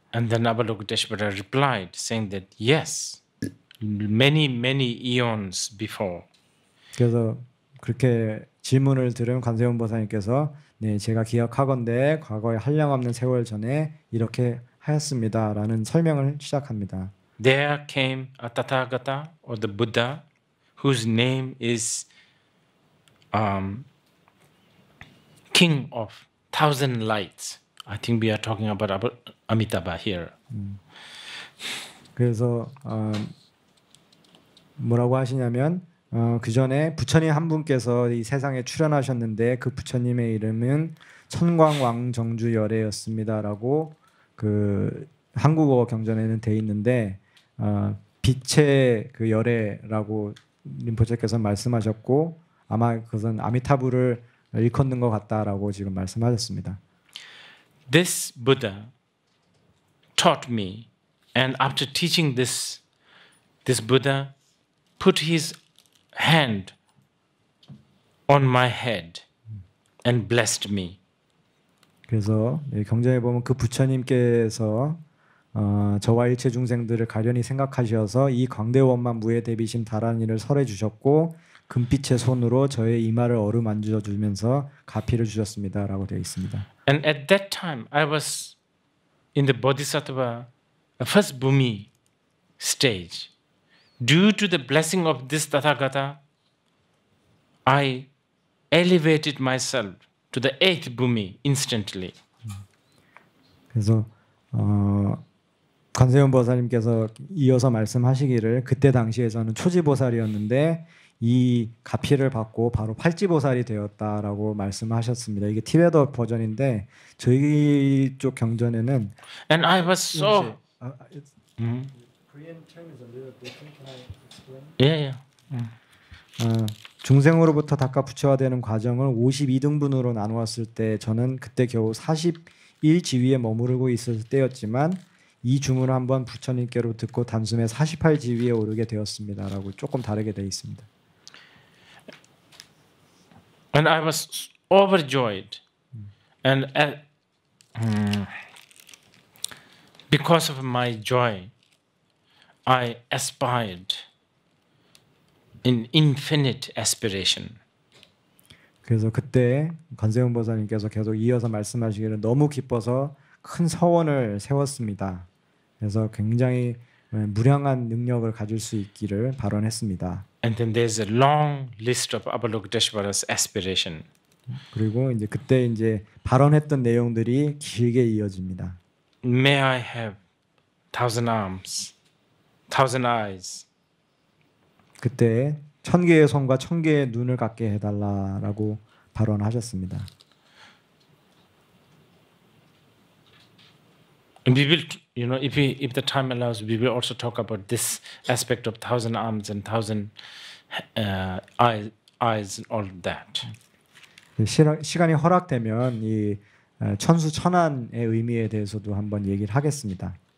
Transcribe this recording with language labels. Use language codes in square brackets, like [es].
[en] And then Avalokiteshvara replied, saying that yes, many eons before. [ko] 그래서 그렇게 질문을 들은 관세음 보살님께서 네, 제가 기억하건대 과거에 한량없는 세월 전에 이렇게 하였습니다라는 설명을 시작합니다. [en] There came a Tathagata or the Buddha whose name is King of Thousand Lights. I think we are talking about Amitabha here. [ko] 그래서 뭐라고 하시냐면 그 전에 부처님 한 분께서 이 세상에 출현하셨는데 그 부처님의 이름은 천광왕정주열애였습니다라고 그 한국어 경전에는 돼 있는데 빛의 그 열애라고 림포체께서 말씀하셨고 아마 그것은 아미타부를 일컫는 것 같다라고 지금 말씀하셨습니다. [en] This Buddha taught me, and after teaching this Buddha put his hand on my head and blessed me. [ko] 그래서 경전에 보면 그 부처님께서 저와 일체 중생들을 가련히 생각하셔서 이 광대원만 무에 대비심 다란이를 설해 주셨고 금빛의 손으로 저의 이마를 어루만져 주면서 가피를 주셨습니다라고 되어 있습니다. [en] And at that time I was in the Bodhisattva first Bhumi stage. Due to the blessing of this Tathagata, I elevated myself to the 8th Bhumi instantly. [ko] 그래서 관세음 보살님께서 이어서 말씀하시기를 그때 당시에 저는 초지보살이었는데 이 가피를 받고 바로 팔지보살이 되었다라고 말씀하셨습니다. 이게 티베터 버전인데 저희 쪽 경전에는 [en] And I was so Korean term is a little different. Can I explain? yeah. [ko] 중생으로부터 닥가 부처화되는 과정을 52등분으로 나누었을 때 저는 그때 겨우 41지위에 머무르고 있을 때였지만 이 주문을 한번 부처님께로 듣고 단숨에 48지위에 오르게 되었습니다라고 조금 다르게 되어 있습니다. [en] And I was overjoyed, and because of my joy, I aspired in infinite aspiration. [ko] 그래서 그때 관세음 보살님께서 계속 이어서 말씀하시기를 너무 기뻐서 큰 서원을 세웠습니다. 그래서 굉장히 무량한 능력을 가질 수 있기를 발언했습니다. [en] And then there's a long list of Avalokiteshvara's aspiration. [ko] 그리고 이제 그때 이제 발언했던 내용들이 길게 이어집니다. [en] May I have 1,000 arms, 1,000 eyes. [ko] 그때 1000개의 손과 1000개의 눈을 갖게 해달라라고 발언하셨습니다. [en] And we will, if the time allows, we will also talk about this aspect of 1,000 arms and 1,000 eyes and all of that. [ko] 시간이 허락되면 이 천수천안의 의미에 대해서도 한번 얘기를 하겠습니다.